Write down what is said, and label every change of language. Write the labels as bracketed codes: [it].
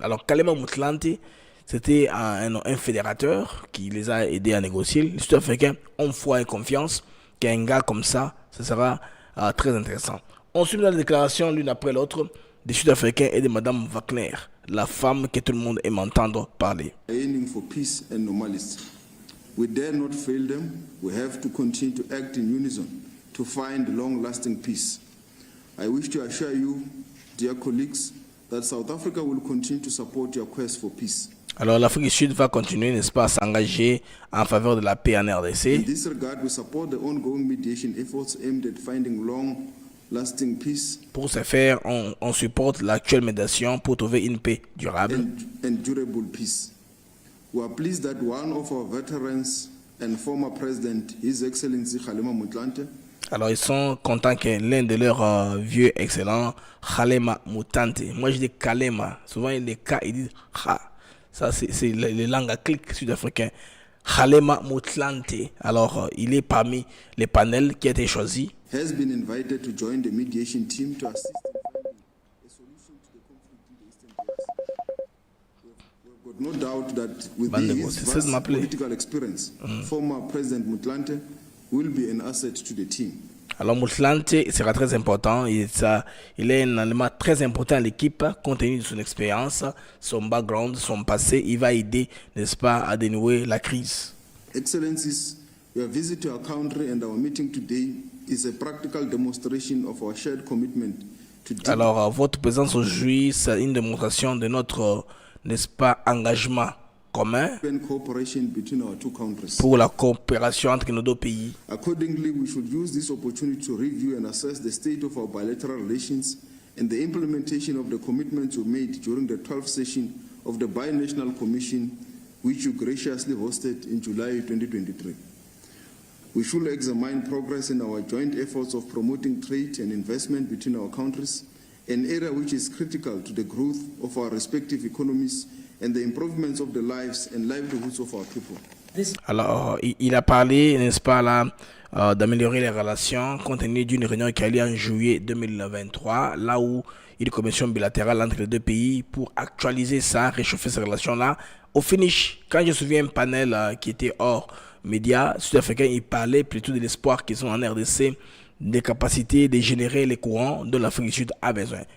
[fr] Alors, Kgalema Motlanthe, c'était un fédérateur qui les a aidés à négocier. Les Sud-Africains ont foi et confiance qu'un gars comme ça, ce sera très intéressant. On suit la déclaration l'une après l'autre des Sud-Africains et de Mme Wagner, la femme que tout le monde aime entendre parler. [en] Aiming for peace and normality. We dare not fail them. We have to continue to act in unison to find long-lasting peace. I wish to assure you, dear colleagues, that South Africa will continue to support your quest for peace. [fr] Alors l'Afrique du Sud va continuer, n'est-ce pas, à s'engager en faveur de la paix en RDC. [en] In this regard, we support the ongoing mediation efforts aimed at finding long-lasting peace. [fr] Pour ce faire, on supporte l'actuelle médiation pour trouver une paix durable. [en] And durable peace. We are pleased that one of our veterans and former president, His Excellency Kgalema Motlanthe. [fr] Alors ils sont contents que l'un de leurs vieux excellents, Kgalema Motlanthe. Moi je dis Kgalema, souvent les K ils disent Kha. Ça, c'est les langues à clic sud-africains. Kgalema Motlanthe. Alors, il est parmi les panels qui a été choisi. [en] Has been invited to join the mediation team to assist in finding a solution to the conflict in the Eastern DRC. We've got no doubt that with his vast political experience, former President Motlanthe will be an asset to the team. [fr] Alors Motlanthe sera très important, il est un élément très important à l'équipe compte tenu de son expérience, son background, son passé. Il va aider, n'est-ce pas, à dénouer la crise. [en] Excellencies, your visit to our country and our meeting today is a practical demonstration of our shared commitment to deep. [fr] Alors votre présence aujourd'hui, c'est une démonstration de notre, n'est-ce pas, engagement commun pour la coopération entre nos deux pays. [en] Accordingly, we should use this opportunity to review and assess the state of our bilateral relations and the implementation of the commitments we made during the 12th session of the Binational Commission, which you graciously hosted in July 2023. We should examine progress in our joint efforts of promoting trade and investment between our countries, an area which is critical to the growth of our respective economies and the improvements of the lives and livelihoods of our people. [fr] Alors, il a parlé, n'est-ce pas, là, d'améliorer les relations compte tenu d'une réunion qui a lieu en juillet 2023, là où il y a une commission bilatérale entre les deux pays pour actualiser ça, réchauffer ces relations-là. Au finish, quand je me souviens un panel qui était hors médias sud-africains, il parlait plutôt de l'espoir qu'ils ont en RDC, des capacités de générer les courants dont l'Afrique du Sud a besoin.